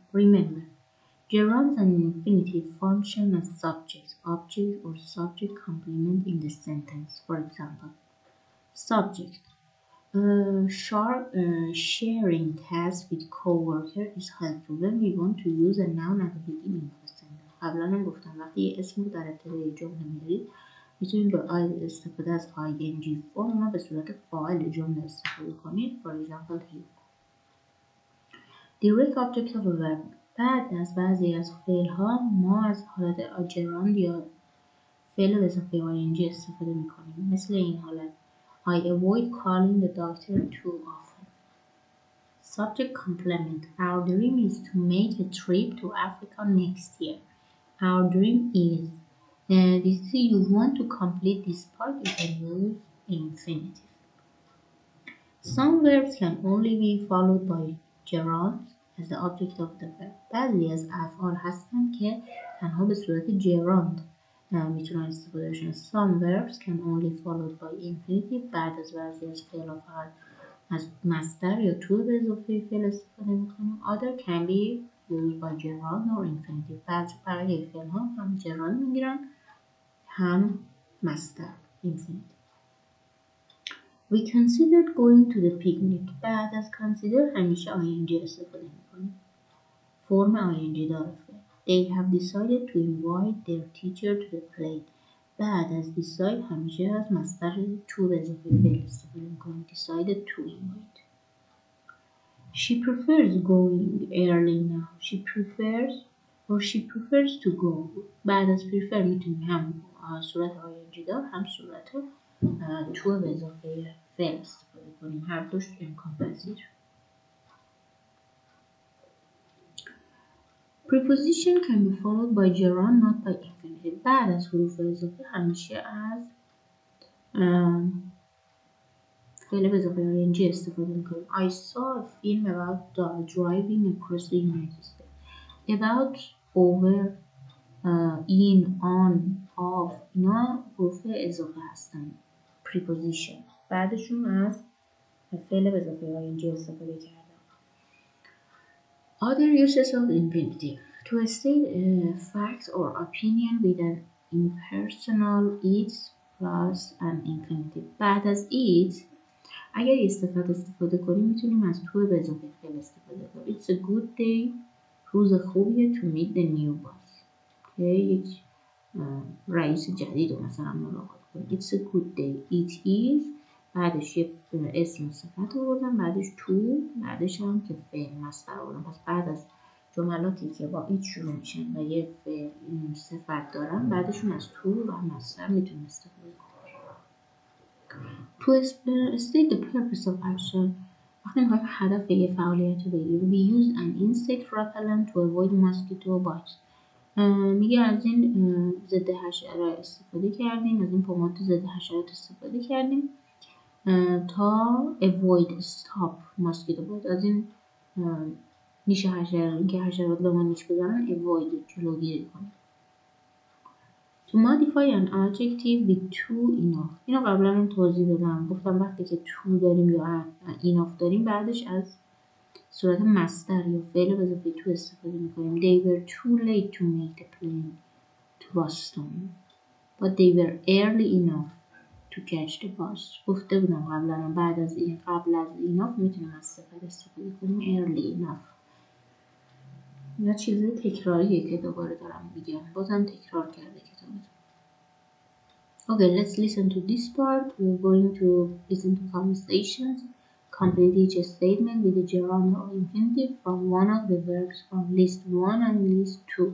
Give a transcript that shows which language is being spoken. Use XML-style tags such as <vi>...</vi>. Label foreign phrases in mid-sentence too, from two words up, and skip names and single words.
<en>Remember, gerunds and infinitive function as subjects, object or subject complement in the sentence. For example, subject. Sharing tasks with coworker is helpful when we want to use a noun at the beginning of a sentence.</en> <fa>قبلا هم گفتم وقتی یه اسم رو در ابتدای جمله میارید میتونید با استفاده از ing فرم رو به صورت فاعل جمله استفاده کنید.</fa> <en>For example here. Direct object of a verb.</en> <fa>بعد از بعضی از فعل‌ها ما از حالت gerund یا فعل به اضافه ing استفاده میکنیم. مثل این حالت</fa> <en>I avoid calling the doctor too often. Subject complement. Our dream is to make a trip to Africa next year. Our dream is. This is you want to complete this part, you can use infinitive. Some verbs can only be followed by gerunds as the object of the verb.</en> <fa>بعضی از افعال هستن که تنها به صورت gerund میتونن استفاده بشن.</fa> <en>Some verbs can only followed by infinitive.</en> <fa>بعد از بعضی از فعل فقط از مصدر یا to به اضافه فعل استفاده میکنیم.</fa> <en>Other can be used by gerund or infinitive.</en> <fa>بقیه فعل ها هم gerund میگیرن هم مصدر infinitive.</fa> <en>We considered going to the picnic.</en> <fa>بعد از consider همیشه ing استفاده میکنیم. فرم ing داره فعل.</fa> <en>They have decided to invite their teacher to the play.</en> <fa>بعد از decide همیشه از مصدر to به اضافه فعل استفاده میکنیم.</fa> <en>Decided to invite. She prefers going early now. She prefers to go.</en> <fa>بعد از prefer میتونیم هم صورت ing دار هم صورت to به اضافه فعل استفاده کنیم. هر دوش امکان پذیر.</fa> <en>Preposition can be followed by gerund not by infinitive.</en> <fa>بعد از حروف اضافه همیشه از فعل به اضافه ing استفاده میکنیم.</fa> <en>I saw a film about driving across the United States. About, over, in, on, of</en> <fa>اینا حروف اضافه هستن. preposition بعدشون از فعل به اضافه ing استفاده کردم.</fa> <en>Other uses of infinitive: to state a fact or opinion with an impersonal it plus an infinitive.</en> <fa>بعد از it اگر یه صفت استفاده کنیم میتونیم از to به اضافه فعل استفاده کنیم.</fa> <en>It's a good day.</en> <fa>روز خوبیه</fa> <en>to meet the new boss.</en> <fa>که یک رئیس جدید رو مثلا ملاقات کنیم.</fa> <en>It's a good day. It is</en> <fa>بعدش یک اسم صفت آوردم، بعدش to، بعدش هم که فعل مصدر آوردم. پس بعد از جملاتی که با it شروع میشن و یه فعل صفت دارن بعدشون از to و مصدر میتونیم استفاده کنیم.</fa> <en>To state the purpose of action</en> <fa>وقتی میخوایم هدف یه فعالیت رو بگیریم.</fa> <en>We use an insect repellent to avoid mosquito bites.</en> <fa>میگه از این ضد حشره استفاده کردیم، از این پماد ضد حشرات استفاده کردیم تا</fa> <en>avoid stop mosquito bite.</en> <fa>از این نیش حشره که حشرات به ما نیش بزنن avoid جلوگیری کنیم.</fa> <en>To modify an adjective with to enough.</en> <fa>اینو قبلا هم توضیح دادم. گفتم وقتی که to داریم یا enough داریم بعدش از صورت مصدر یا فعل به اضافه to استفاده میکنیم.</fa> <en>They were too late to make the plane to Boston but they were early enough to catch the bus.</en> <fa>گفته بودم قبلا بعد از این قبل از enough میتونیم از صفت استفاده کنیم</fa> <en>early enough.</en> <fa>اینا چیزای تکراریه که دوباره دارم میگم. بازم تکرار کرده کتابتون.</fa> <en>Okay, let's listen to this part. We're going to listen to conversations. Complete each statement with a gerund or infinitive from one of the verbs from list 1 and list 2.</en>